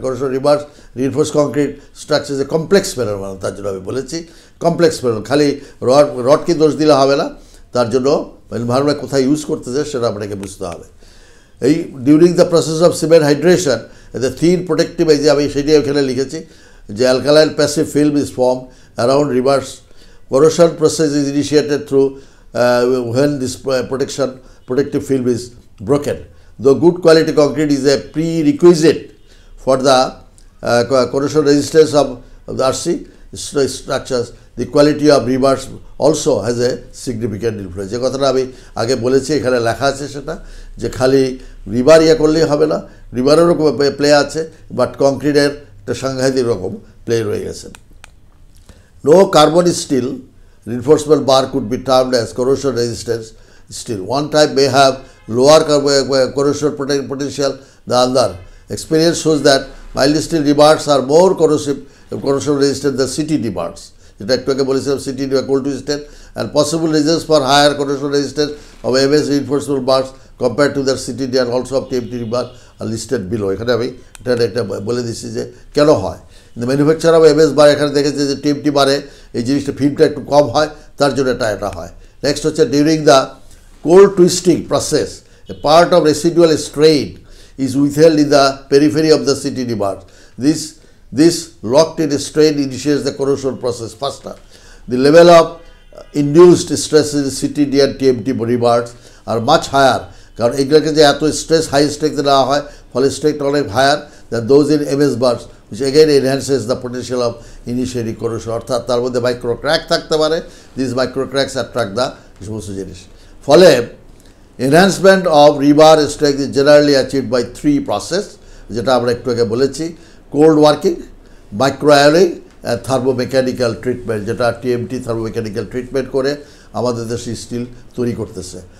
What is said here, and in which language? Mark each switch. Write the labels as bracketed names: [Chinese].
[Bangla] কোরেশন reverse reinforce concrete structure যে complex panel বানানো, তার জন্য আমি বলেছি কমপ্লেক্স প্যানেল, খালি রডকে দোষ দিলে হবে না, তার জন্য এনভায়রনমেন্ট কোথায় ইউজ করতেছে সেটা আপনাকে বুঝতে হবে। [English] এই during the process of cement hydration the thin protective, [Bangla] এই যে আমি সেটাই ওখানে লিখেছি, যে [English] Alkaline passive film is form around rebars. Corrosion process is initiated through when this protective film is broken. Though good quality concrete is a prerequisite for the corrosion resistance of the RC structures, the quality of rebars also has a significant influence. [Bangla] যে কথাটা আমি আগে বলেছি, এখানে লেখা আছে সেটা, যে খালি রিবার ইয়ে করলেই হবে না, রিবারেরও প্লে আছে, বাট কংক্রিটের একটা সাংঘাতিক রকম প্লে রয়ে গেছে। [English] No carbon steel reinforcement bar could be termed as corrosion resistant steel. One type may have lower corrosion potential than other. Experience shows that mild steel rebars are more corrosion resistant than CT rebars. [Bangla] যেটা একটু আগে বলেছিলাম, [English] CT cold twisted, and possible reasons for higher corrosion resistance of MS reinforcement bars compared to their CTD and also of TMT rebar are listed below. [Bangla] এখানে আমি এটা বলে দিচ্ছি যে কেন হয়। [English] manufacture of MS bar [Bangla] এখানে দেখেছে যে TMT বারে এই জিনিসটা ফিল্মটা একটু কম হয়, তার জন্য এটা হয়। [English] next [Bangla] হচ্ছে [English] During the cold twisting process a part of residual strain is withheld in the periphery of the CTD bar. This locked in strain initiates the corrosion process faster. The level of induced stress in CTD and TMT rebars are much higher, [Bangla] কারণ এগুলোকে যে এত stress high স্ট্রেংথে নেওয়া হয়, ফলে স্ট্রেংথটা অনেক higher [English] Than those in MS bars, which again enhances the potential of initiating corrosion. [Bangla] অর্থাৎ তার মধ্যে মাইক্রো ক্র্যাক থাকতে পারে, [English] this micro cracks attract the [Bangla] সমস্ত জিনিস। [English] ফলে enhancement of rebar strength is generally achieved by 3 process, [Bangla] যেটা আমরা একটু আগে বলেছি, [English] cold working, micro আয়োনিং and থার্মোমেকানিক্যাল treatment, [Bangla] যেটা TMT থার্মোমেকানিক্যাল ট্রিটমেন্ট করে আমাদের দেশে স্টিল তৈরি করতেছে।